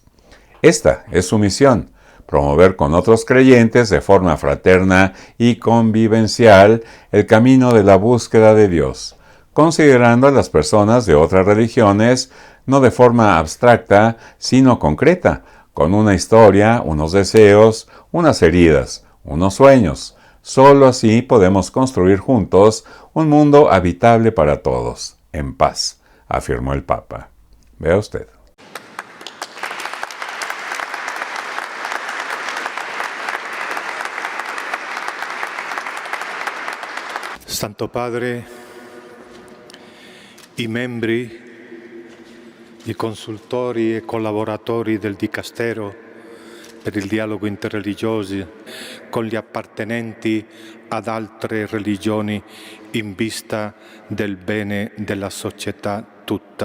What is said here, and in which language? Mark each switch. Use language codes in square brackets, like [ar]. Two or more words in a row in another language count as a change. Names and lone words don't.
[es] Esta es su misión: promover con otros creyentes de forma fraterna y convivencial el camino de la búsqueda de Dios, considerando a las personas de otras religiones no de forma abstracta, sino concreta, con una historia, unos deseos, unas heridas, unos sueños. Solo así podemos construir juntos un mundo habitable para todos, en paz, afirmó el Papa. Vea usted. [it] Santo Padre, i membri, i consultori e collaboratori del Dicastero per il dialogo interreligioso con gli appartenenti ad altre religioni in vista del bene della società tutta.